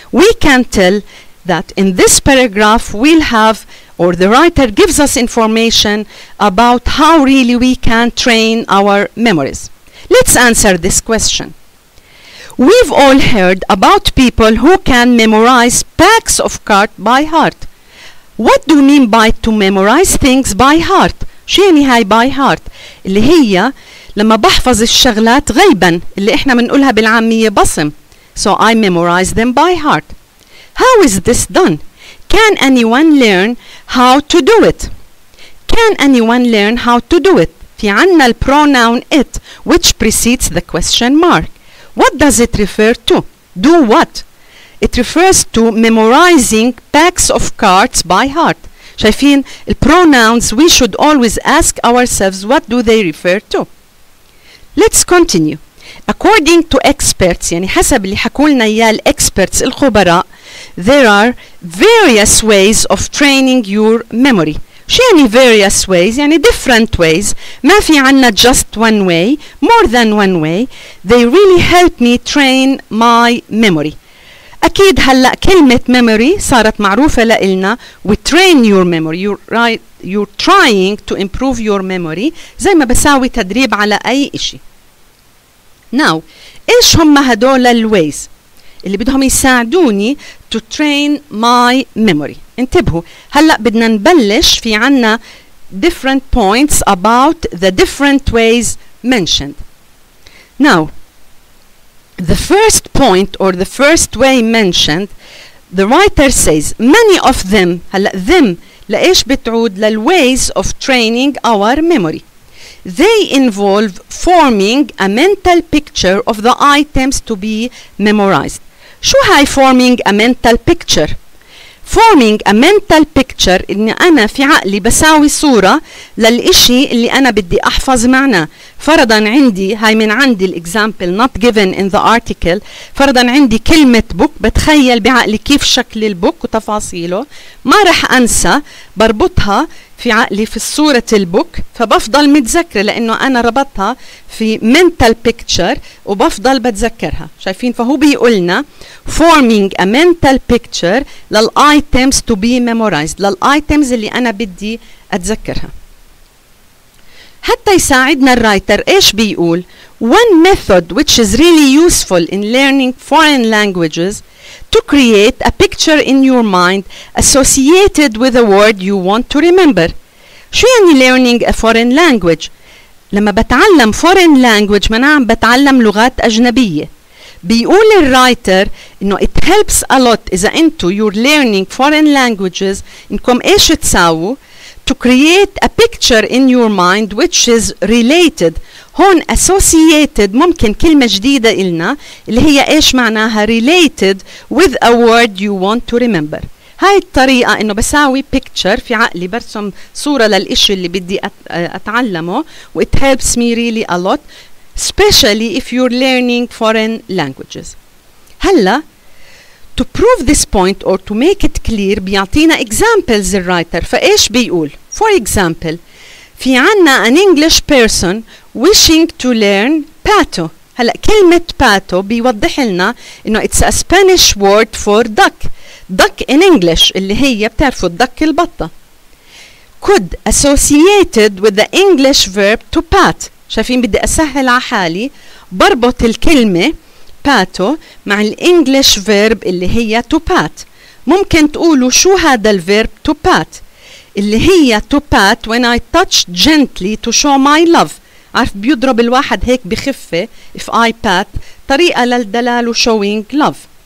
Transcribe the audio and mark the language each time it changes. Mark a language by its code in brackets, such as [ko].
[en] We can tell that in this paragraph we'll have, or the writer gives us information about how really we can train our memories. Let's answer this question. We've all heard about people who can memorize packs of cards by heart. What do you mean by to memorize things by heart? [ar] شو يعني هاي by heart؟ اللي هي لما بحفظ الشغلات غيبا اللي احنا بنقولها بالعامية بصم. [en] So I memorize them by heart. How is this done? Can anyone learn how to do it? Can anyone learn how to do it? [ar] في عنا [en] الpronoun it which precedes the question mark. What does it refer to? Do what? It refers to memorizing packs of cards by heart. شايفين الpronouns we should always ask ourselves what do they refer to. Let's continue. According to experts [ar] يعني حسب اللي حكوا لنا اياه الexperts الخبراء, [en] there are various ways of training your memory. [ar] شو يعني [en] various ways؟ يعني different ways. [ar] ما في عنا [en] just one way, more than one way. They really help me train my memory. [ar] أكيد هلأ كلمة memory صارت معروفة لإلنا. [en] We train your memory. You're trying to improve your memory [ar] زي ما بساوي تدريب على أي إشي. Now إيش هم هدول الways اللي بدهم يساعدوني [en] to train my memory؟ [ar] انتبهوا هلأ بدنا نبلش في عنا [en] different points about the different ways mentioned. Now the first point or the first way mentioned, the writer says many of them. [ar] هلأ them لإيش بتعود للways of training our memory. [en] They involve forming a mental picture of the items to be memorized. [ar] شو هاي [en] forming a mental picture؟ [ar] forming a mental picture إني أنا في عقلي بساوي صورة للإشي اللي أنا بدي أحفظ معناه. فرضاً عندي هاي من عندي الإكزامبل [en] not given in the article. [ar] فرضاً عندي كلمة book بتخيل بعقلي كيف شكل البوك وتفاصيله. ما رح أنسى بربطها في عقلي في صورة البوك فبفضل متذكرة لأنه أنا ربطها في mental picture وبفضل بتذكرها. شايفين؟ فهو بيقولنا [en] forming a mental picture [ar] لل [en] items to be memorized, [ar] للitems اللي أنا بدي أتذكرها. حتى يساعدنا الرايتر إيش بيقول؟ [en] One method which is really useful in learning foreign languages to create a picture in your mind associated with a word you want to remember. [ar] شو يعني [en] learning a foreign language؟ [ar] لما بتعلم foreign language معناها عم بتعلم لغات أجنبية. بيقول الرايتر إنه [en] it helps a lot إذا أنتو you're learning foreign languages [ar] إنكم إيش تساووا؟ [en] To create a picture in your mind which is related. [ar] هون associated ممكن كلمة جديدة إلنا اللي هي إيش معناها [en] related with a word you want to remember. [ar] هاي الطريقة إنه بساوي picture في عقلي برسم صورة للإشي اللي بدي أتعلمه و [en] it helps me really a lot especially if you're learning foreign languages. هلا to prove this point or to make it clear بيعطينا examples الرايتر. [ar] فإيش بيقول؟ [en] for example في عنا an English person wishing to learn pato. [ar] هلا كلمة [en] pato [ar] بيوضح لنا إنه [en] it's a Spanish word for duck. [ar] duck in English اللي هي بتعرفوا الدك البطة. [en] could associated with the English verb to pat. [ar] شايفين بدي أسهل على حالي بربط الكلمة pato مع الإنجليش verb اللي هي to pat. ممكن تقولوا شو هذا [en] الverb to pat اللي هي to pat when I touch gently to show my love. [ar] عارف بيضرب الواحد هيك بخفة [en] if I pat [ar] طريقة للدلال [en] showing love.